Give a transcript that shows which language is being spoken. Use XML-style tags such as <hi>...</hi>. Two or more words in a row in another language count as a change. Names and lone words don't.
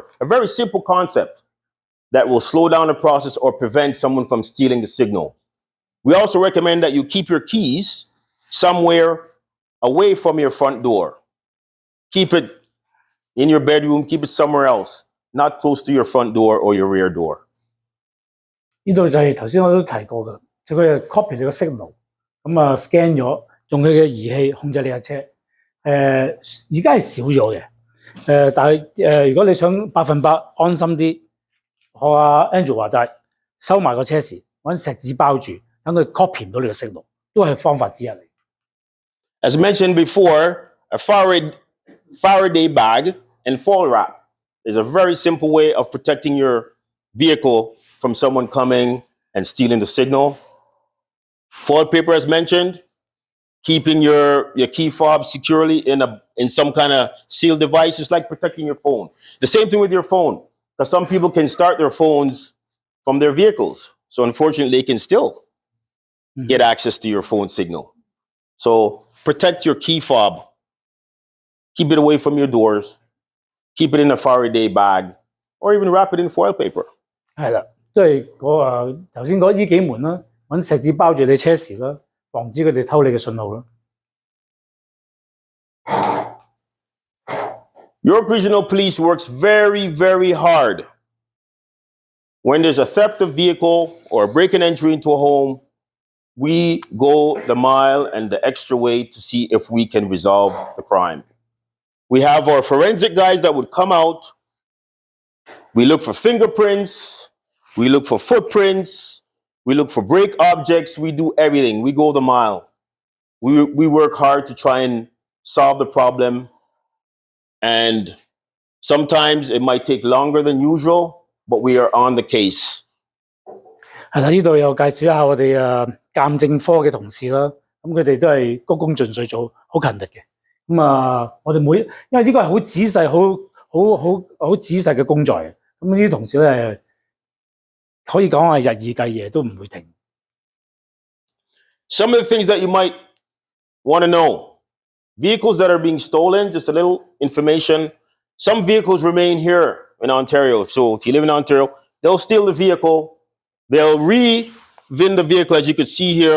<en>A very simple concept that will slow down the process or prevent someone from stealing the signal. We also recommend that you keep your keys somewhere away from your front door. Keep it in your bedroom, keep it somewhere else, not close to your front door or your rear door.</en> <yue>呢度就係頭先我都提過嘅，佢係 copy 你個 signal，咁啊 scan 咗，用佢嘅儀器控制你架車。而家係少咗嘅，但係如果你想100%安心啲，學阿 Andrew 話齋，收埋個車匙，揾錫紙包住，等佢 copy 唔到你個 signal，都係方法之一嚟。</yue> <en>As mentioned before, a Faraday bag and foil wrap is a very simple way of protecting your vehicle from someone coming and stealing the signal. Foil paper, as mentioned, keeping your key fob securely in some kind of sealed device is like protecting your phone. The same thing with your phone, because some people can start their phones from their vehicles. So unfortunately, they can still get access to your phone signal. So protect your key fob. Keep it away from your doors. Keep it in a Faraday bag, or even wrap it in foil paper.</en> <yue>係啦，都係頭先講呢幾門啦，揾錫紙包住你車匙啦，防止佢哋偷你嘅信號啦。</yue> <en>York Regional Police works very, very hard. When there's a theft of vehicle or a break and entry into a home, we go the mile and the extra way to see if we can resolve the crime. We have our forensic guys that would come out. We look for fingerprints. We look for footprints. We look for break objects. We do everything. We go the mile. We work hard to try and solve the problem. And sometimes it might take longer than usual, but we are on the case.</en> <yue>係啦，呢度又介紹一下我哋鑑證科嘅同事啦，咁佢哋都係鞠躬盡瘁做，好勤力嘅。咁我哋因為呢個係好仔細、好仔細嘅工作嘅，咁呢啲同事咧可以講係日以繼夜都唔會停。</yue> <en>Some of the things that you might want to know: vehicles that are being stolen. Just a little information. Some vehicles remain here in Ontario. So if you live in Ontario, they'll steal the vehicle. They'll re-VIN the vehicle, as you can see here.</en>